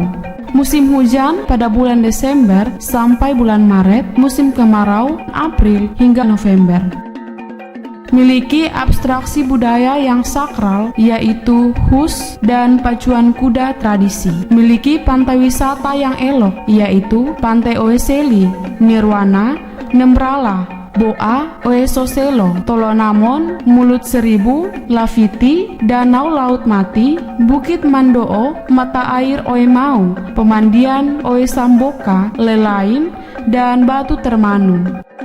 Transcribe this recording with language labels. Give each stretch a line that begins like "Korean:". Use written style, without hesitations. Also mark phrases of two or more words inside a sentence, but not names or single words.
Indonesian: Musim hujan pada bulan Desember sampai bulan Maret, musim kemarau April hingga November. Miliki abstraksi budaya yang sakral yaitu hus dan pacuan kuda tradisi. Miliki pantai wisata yang elok yaitu Pantai Oeseli, Nirwana, Nembrala, Boa, Oesoselo, Tolonamon, Mulut Seribu, Lafiti, Danau Laut Mati, Bukit Mandoo, Mata Air Oemau, Pemandian Oesamboka, Lelain, dan Batu Termanu.